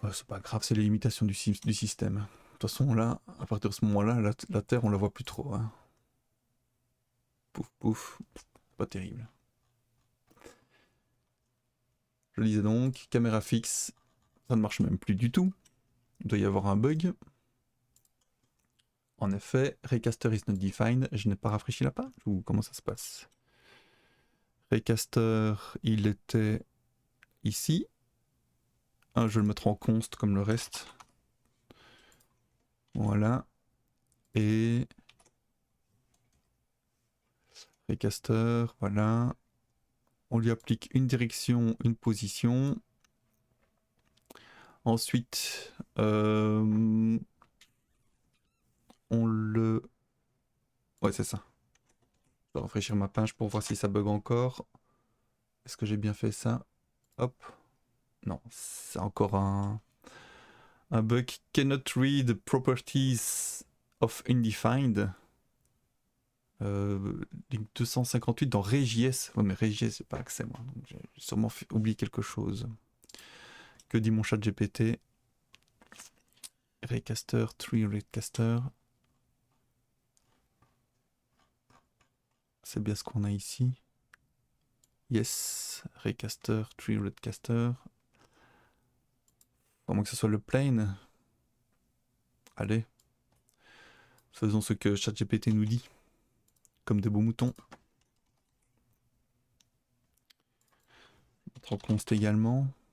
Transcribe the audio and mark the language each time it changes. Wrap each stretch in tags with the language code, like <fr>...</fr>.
<fr>Ouais, c'est pas grave, c'est les limitations du système. De toute façon, là, à partir de ce moment-là, la Terre, on la voit plus trop. Hein. Pouf, pouf, pas terrible. Je disais donc, caméra fixe, ça ne marche même plus du tout. Il doit y avoir un bug. En effet,</fr> <en>Recaster is not defined.</en> <fr>Je n'ai pas rafraîchi la page ou comment ça se passe? Recaster, il était ici. Je vais le mettre en const comme le reste. Voilà. Et Recaster, voilà. On lui applique une direction, une position. Ensuite, on le... Ouais, c'est ça. Je vais rafraîchir ma page pour voir si ça bug encore. Est-ce que j'ai bien fait ça? Hop. Non, c'est encore un bug.</fr> <en>Cannot read properties of undefined.</en> <fr>Link 258 dans Regies. Ouais, mais Regies, j'ai pas accès, moi. Donc j'ai sûrement oublié quelque chose. Que dit mon chat GPT? Recaster, tree recaster. C'est bien ce qu'on a ici. Yes, recaster, tree recaster. À moins que ce soit le plane. Allez. Faisons ce que ChatGPT nous dit. Comme des beaux moutons. Mettre en const également.</fr>